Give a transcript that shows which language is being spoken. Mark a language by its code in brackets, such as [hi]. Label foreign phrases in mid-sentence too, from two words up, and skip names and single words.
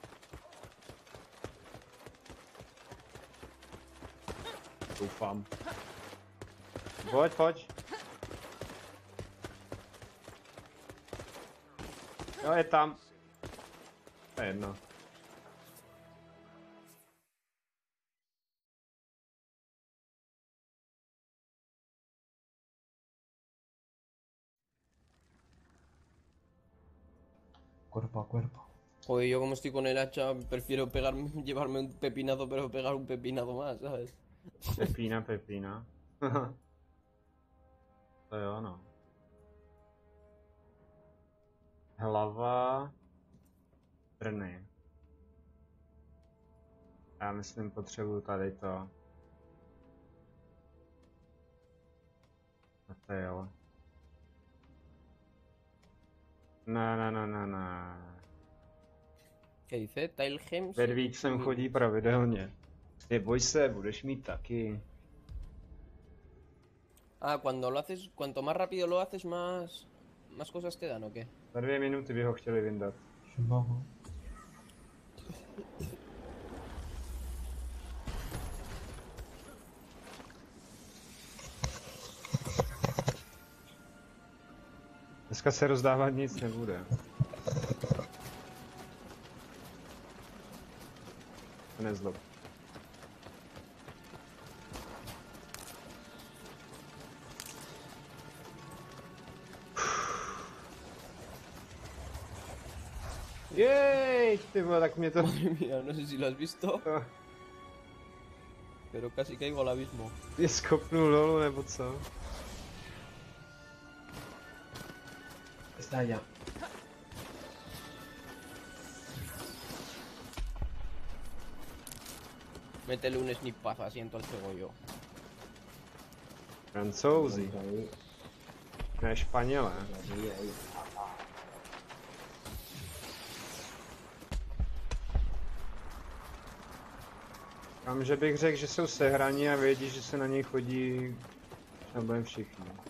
[cs] Doufám. Pojď, pojď. Jo, je tam. To je jedno. [es] Cuerpo a cuerpo. Joder, yo como estoy con el hacha, prefiero llevarme un pepinazo, pero pegar un pepinazo más, ¿sabes? [cs] Pepína, pepína. To jo, no. Hlava. Trny. Já myslím, potřebuju tady to. A to jo. Ne. [es] ¿Qué dice? [cs] Tile Gems. Vervík sem chodí pravidelně. Neboj se, budeš mít taky. [es] Ah, cuando lo haces, cuanto más rápido lo haces, más cosas te dan, ¿o qué? [cs] Za 2 minuty by ho chtěli vyndat. Dneska se rozdávat nic nebude. Nezlob. Jej, ty vole, tak mě to... [es] Madre mía, no sé si lo has visto, pero casi caigo al abismo. [cs] Je skopnul dolů, nebo co? [es] Está allá. Métele un snipazo así en todo el cegollo. [cs] Francouzi, [es] Ahí, [cs] ne Španělé. [es] ahí. [cs] Tam, že bych řekl, že jsou sehraní a vědí, že se na něj chodí, nebudeme všichni.